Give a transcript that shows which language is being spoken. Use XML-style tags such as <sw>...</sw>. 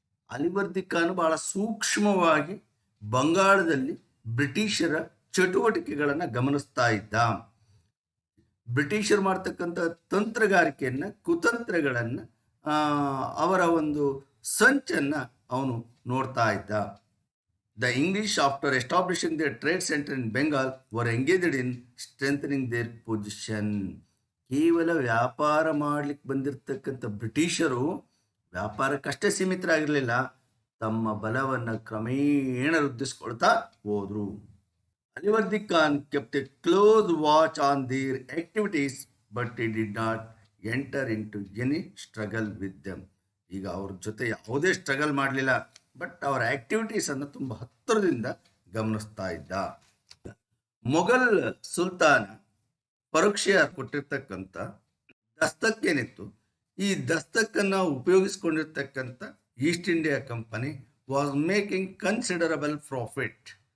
<kn>ಅಲಿವರ್ದಿ ಖಾನ್ ಬಹಳ ಸೂಕ್ಷ್ಮವಾಗಿ ಬಂಗಾಳದಲ್ಲಿ ಬ್ರಿಟಿಷರ ಚಟುವಟಿಕೆಗಳನ್ನು ಗಮನಿಸ್ತಾ ಇದ್ದ. ಬ್ರಿಟಿಷರು ಮಾಡ್ತಕ್ಕಂಥ ತಂತ್ರಗಾರಿಕೆಯನ್ನು, ಕುತಂತ್ರಗಳನ್ನು, ಅವರ ಒಂದು ಸಂಚನ್ನು ಅವನು ನೋಡ್ತಾ ಇದ್ದ.</kn> <en>The English, after establishing their trade center in Bengal, were engaged in strengthening their position.</en> <kn>ಕೇವಲ ವ್ಯಾಪಾರ ಮಾಡ್ಲಿಕ್ಕೆ ಬಂದಿರತಕ್ಕಂಥ ಬ್ರಿಟಿಷರು ವ್ಯಾಪಾರಕ್ಕಷ್ಟೇ ಸೀಮಿತರಾಗಿರಲಿಲ್ಲ, ತಮ್ಮ ಬಲವನ್ನು ಕ್ರಮೇಣ ವೃದ್ಧಿಸ್ಕೊಳ್ತಾ ಹೋದ್ರು.</kn> <en>Alivardi Khan kept a close watch on their activities, but he did not enter into any struggle with them.</en> <kn>ಈಗ ಅವ್ರ ಜೊತೆ ಯಾವುದೇ ಸ್ಟ್ರಗಲ್ ಮಾಡಲಿಲ್ಲ, ಬಟ್ ಅವರ ಆಕ್ಟಿವಿಟೀಸನ್ನು ತುಂಬ ಹತ್ತಿರದಿಂದ ಗಮನಿಸ್ತಾ ಇದ್ದ. ಮೊಘಲ್ ಸುಲ್ತಾನ ಪರೋಕ್ಷ ಕೊಟ್ಟಿರ್ತಕ್ಕಂಥ ದಸ್ತಕ್ಕೇನಿತ್ತು, ಈ ದಸ್ತಕ್ಕನ್ನು ಉಪಯೋಗಿಸ್ಕೊಂಡಿರ್ತಕ್ಕಂಥ East India company</kn> <en>Was making considerable profit.</en>